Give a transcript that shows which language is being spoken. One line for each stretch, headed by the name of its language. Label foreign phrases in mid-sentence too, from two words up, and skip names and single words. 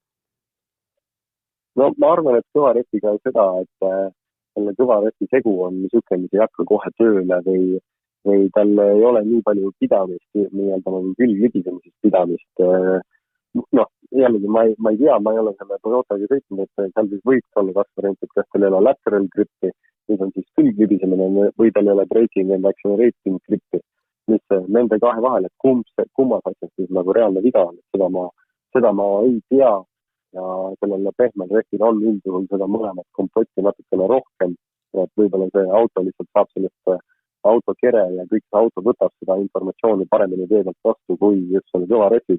Estonian: No ma arvan, et kõva rehviga seda, et selle kõva rehvi segu on niisugune, mis ei hakka kohe tööle või tal ei ole nii palju pidamist, nii-öelda nagu külglibisemisest pidamist. Noh, jällegi ma ei tea, ma ei ole selle Toyotaga sõitnud, et seal siis võiks olla kaks varianti, et kas tal ei ole lateral grippi, mis on siis külglibisemine või tal ei ole
English: braking and accelerating
Estonian: grippi, mis nende kahe vahel, et kummas asjad siis nagu reaalne viga on, seda ma ei tea ja sellele pehmel rehvil on üldjuhul seda mõlemat kompotti natukene rohkem, et võib-olla see auto lihtsalt saab sellest autokere ja kõik see auto võtab seda informatsiooni paremini teedelt vastu kui just selle kõva rehviga.